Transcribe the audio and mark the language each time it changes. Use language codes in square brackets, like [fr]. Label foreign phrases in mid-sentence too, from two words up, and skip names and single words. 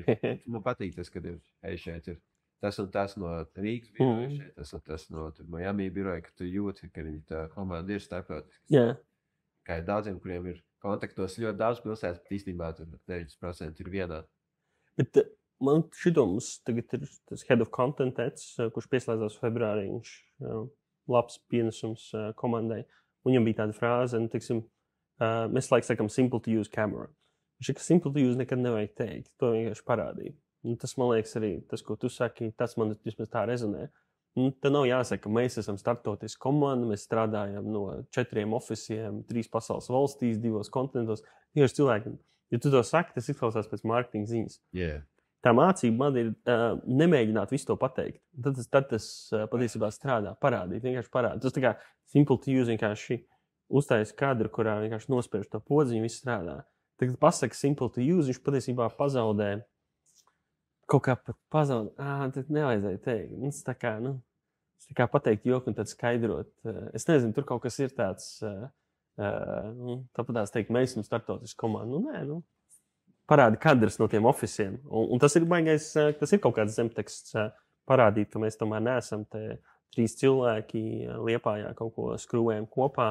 [lv] Man patīk tas, kad ir šeit ir tas un tas no Rīgas biroja, šeit tas un tas no Miami biroja, ka tu jūti, ka viņi tā komanda ir starptautiski. Jā. Kā ir daudziem, kuriem ir kontaktos ļoti daudz pilsētas, bet īstenībā tur 90% ir vienā. Bet man mums tagad ir tas [en] head of content, [lv] kurš pieslēdzās februārī, viņš labs pienesums komandai. Viņam bija tāda frāze, mēs laikam sakam [en] simple to use camera. [lv] Viņš ir, ka [en] simple to use [lv] nekad nevajag teikt. To vienkārši parādīja. Un tas, man liekas, arī tas, ko tu saki, tas man vismaz tā rezonē. Tad nav jāsaka, ka mēs esam startautiska komanda, mēs strādājam no 4 oficiem, 3 pasaules valstīs, 2 kontinentos. Tieši cilvēki, ja tu to saki, tas izklausās pēc mārketinga ziņas. [en] Yeah. [lv] Tā mācība man ir nemēģināt visu to pateikt. Tad tas patiesībā strādā, vienkārši parādīt. Tas tā kā [en] simple to use, [lv] vienkārši uztaisa kadru, kurā vienkārši nospiež to podziņu, viss strādā. Tagad pasaka [en] simple to use, [lv] viņš patiesībā pazaudē. Kaut kā pat pazaudē. Tad nevajadzēja teikt. Tas tā kā pateikt joku un tad skaidrot. Es nezinu, tur kaut kas ir tāds, tāpat tās teikt, mēs esam startautiski komanda. Parādi kadrs no tiem oficiem. Un tas ir baigais, tas ir kaut kāds zemteksts parādīt, ka mēs tomēr neesam te 3 cilvēki Liepājā kaut ko skrūvējam kopā.